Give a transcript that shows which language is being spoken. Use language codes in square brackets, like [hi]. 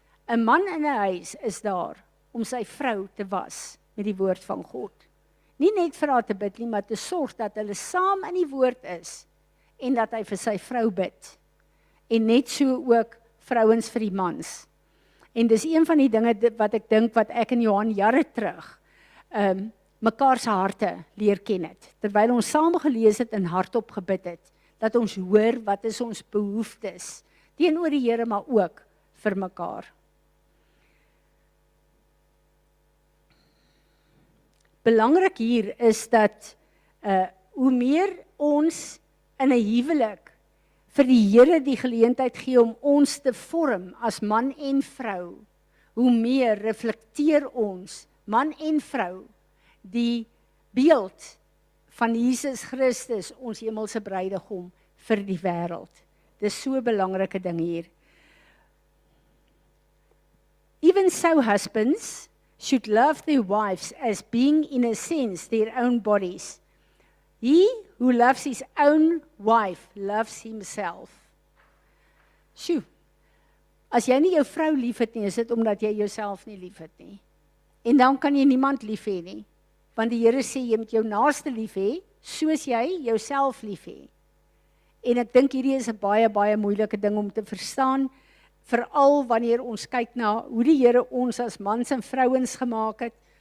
[af] 'n Man in 'n huis is daar om sy vrou te was met die woord van God. Nie net vir haar te bid nie, maar te sorg dat hulle saam in die woord is en dat hy vir sy vrou bid. En net so ook vrouens vir die mans. En dis een van die dinge wat ek dink wat ek en Johan jare terug mekaar se harte leer ken het. Terwyl ons saam gelees het en hardop gebid het, dat ons hoor wat is ons behoeftes teenoor die Here, maar ook vir mekaar. Belangrik hier is dat hoe meer ons in 'n huwelik vir die Here die geleentheid gee om ons te vorm as man en vrou, hoe meer reflekteer ons, man en vrou, die beeld van Jesus Christus, ons hemelse bruidegom, vir die wêreld. Dis so 'n belangrike ding hier. [en] Even so, husbands should love their wives as being in a sense their own bodies. He who loves his own wife loves himself. [af] Sjoe, as jy nie jou vrou lief het nie, is dit omdat jy jouself nie lief het nie. En dan kan jy niemand lief hê nie, want die Here sê jy moet jou naaste lief hê, soos jy jouself lief hê. En ek dink hierdie is 'n baie, baie moeilike ding om te verstaan, veral wanneer ons kyk na hoe die Here ons as mans en vrouens gemaak het.